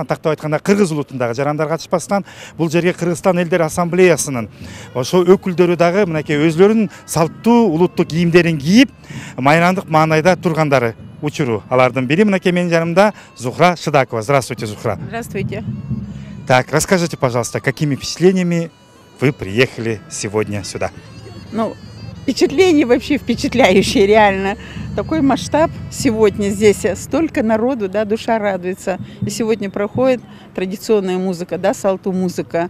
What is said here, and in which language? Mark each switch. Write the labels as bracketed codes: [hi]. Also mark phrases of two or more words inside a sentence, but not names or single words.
[ky] тактап айтканда кыргыз улутундагы жарандар катышпастан, бул жерге Кыргызстан элдер ассамблеясынын ошо өкүлдөрү дагы мынакей өзлөрүнүн салттуу улуттук кийимдерин кийип, майрандык маанайда тургандары учуру. Алардын бири мынакей менин жанымда Зухра Шыдакова. [ru] Здравствуйте, Зухра. Здравствуйте. Так, расскажите, пожалуйста, какими впечатлениями вы приехали сегодня сюда? Ну, впечатления вообще впечатляющие, реально. Такой масштаб сегодня здесь, столько народу, да, душа радуется. И сегодня проходит традиционная музыка, да, салту музыка.